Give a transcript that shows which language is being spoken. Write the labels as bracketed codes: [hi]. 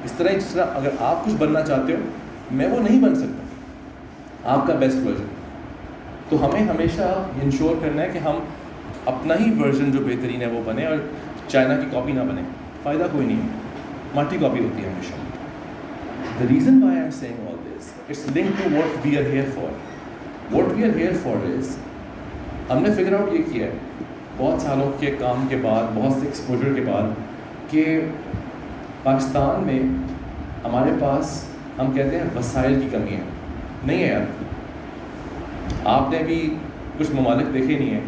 [ur] اس طرح اگر آپ کچھ بننا چاہتے ہو میں وہ نہیں بن سکتا آپ کا بیسٹ ورژن. تو ہمیں ہمیشہ انشور کرنا ہے کہ ہم اپنا ہی ورژن جو بہترین ہے وہ بنے اور چائنا کی کاپی نہ بنے. فائدہ کوئی نہیں ہے, ماٹی کاپی ہوتی ہے ہمیشہ. [en] The reason why I'm saying all this, it's linked to what we are here for. What we are here for is, [ur] ہم نے فگر آؤٹ یہ کیا ہے بہت سالوں کے کام کے بعد, بہت سے ایکسپوجر کے بعد, کہ پاکستان میں ہمارے پاس ہم کہتے ہیں وسائل کی کمی ہے. نہیں ہے یار, آپ نے بھی کچھ ممالک دیکھے نہیں ہیں.